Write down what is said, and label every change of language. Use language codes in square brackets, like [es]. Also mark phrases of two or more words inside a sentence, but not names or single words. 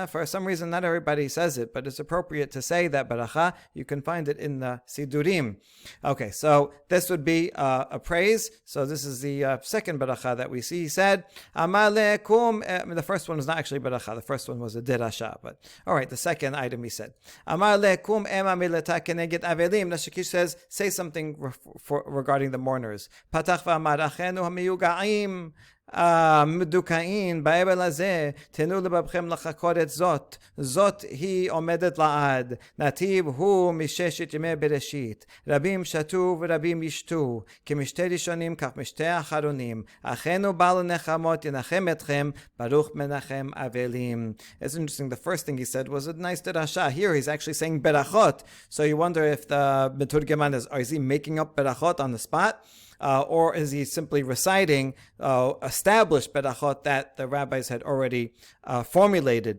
[en] For some reason, not everybody says it, but it's appropriate to say that beracha. You can find it in the Sidurim. Okay, so this would be a praise. So this is the second beracha that we see. He said, [he] אמר לכם. [en] The first one was not actually beracha. The first one was a dirasha. But all right, the second item he said, [arc] אמר לכם אימא מילתא כנגד אבלים. [en] Nashikish says, say something regarding the mourners. [he] פתח ואמר אחינו המיוגעים מדוכאים באבל הזה, תנו לבבכם לחקור את זאת. זאת היא עומדת לעד. נתיב הוא מששת ימי בראשית. רבים שתו ורבים ישתו. כמשתה ראשונים כך משתה אחרונים. אחינו בא לנחמות ינחם אתכם. ברוך מנחם אבלים. [en] It's interesting. The first thing he said was a nice derasha. Here he's actually saying berachot. So you wonder if the Meturgeman is he making up berachot on the spot? Or is he simply reciting established berachot that the rabbis had already formulated?